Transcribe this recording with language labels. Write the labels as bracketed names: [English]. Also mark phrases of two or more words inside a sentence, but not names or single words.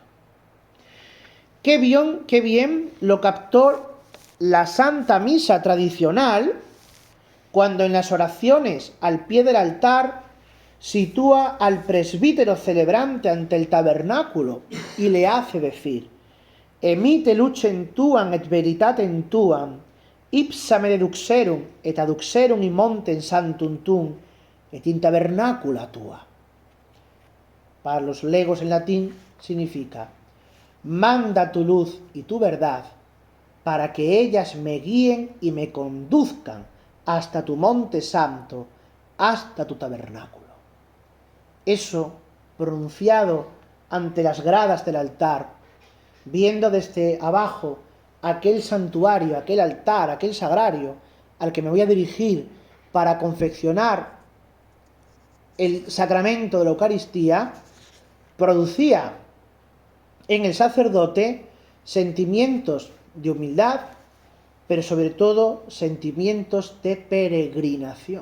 [Spanish] Qué bien lo captó la Santa Misa tradicional cuando en las oraciones al pie del altar sitúa al presbítero celebrante ante el tabernáculo y le hace decir: [Latin] Emite lucem tuam et veritatem tuam, ipsa me deduxerum et aduxerum in montem sanctum tuum et in tabernacula tua. [Spanish] Para los legos en latín significa: manda tu luz y tu verdad para que ellas me guíen y me conduzcan hasta tu monte santo, hasta tu tabernáculo. Eso, pronunciado ante las gradas del altar, viendo desde abajo aquel santuario, aquel altar, aquel sagrario al que me voy a dirigir para confeccionar el sacramento de la Eucaristía, producía en el sacerdote sentimientos de humildad, pero sobre todo sentimientos de peregrinación.